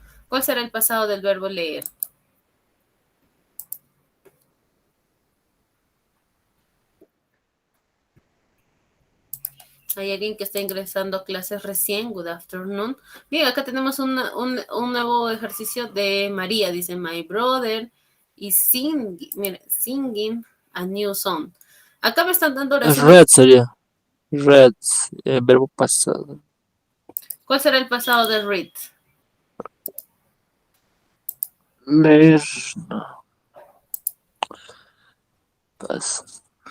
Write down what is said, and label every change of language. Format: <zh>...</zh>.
<es>¿Cuál será el pasado del verbo leer? Hay alguien que está ingresando a clases recién.</es> <en>Good afternoon.</en> <es>Bien, acá tenemos un nuevo ejercicio de María.</es> <en>Dice, my brother is singing a new song.</en> <es>Acá me están dando oraciones. Read sería. Read, verbo pasado. ¿Cuál será el pasado de read? Leer. No. Pas.</es>